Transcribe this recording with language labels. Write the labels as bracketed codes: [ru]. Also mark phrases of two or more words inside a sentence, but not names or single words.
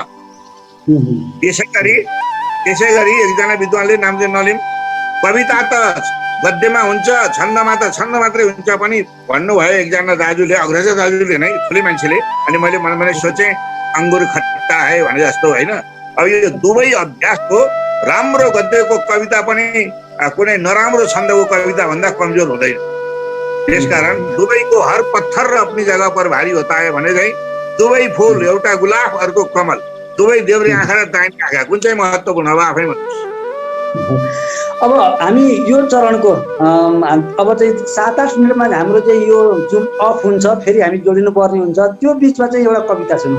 [ne] त्यसै गरी एकजना विद्वानले नाम चाहिँ नलिम, कविता त गद्यमा हुन्छ, छन्दमा त छन्द मात्रै हुन्छ पनि भन्नुभयो एकजना दाजुले, अग्रज दाजुले नै, ठुलै मान्छेले। अनि मैले मनमै सोचेँ [hi] अङ्गुर खट्टा है [ne] भने जस्तो होइन। अब यो दुवै अभ्यास हो। राम्रो गद्यको कविता पनि कुनै नराम्रो छन्दको कविता भन्दा कमजोर हुँदैन। त्यसकारण दुवैको [hi] हर पत्थर र अपनी जगह पर भारी होता है [ne] भने चाहिँ दुवै फुल, एउटा गुलाब अर्को कमल, दुवै देब्रे आँखा र दाहिने आँखा, कुन चाहिँ महत्त्वपूर्ण हो आफै भन्नुहोस्। अब हामी यो चरणको अब चाहिँ 7-8 मिनटमा हाम्रो चाहिँ यो जुन अफ हुन्छ फेरि हामी जोडिनु पर्ने हुन्छ, त्यो बिचमा चाहिँ एउटा कविता सुनौँ।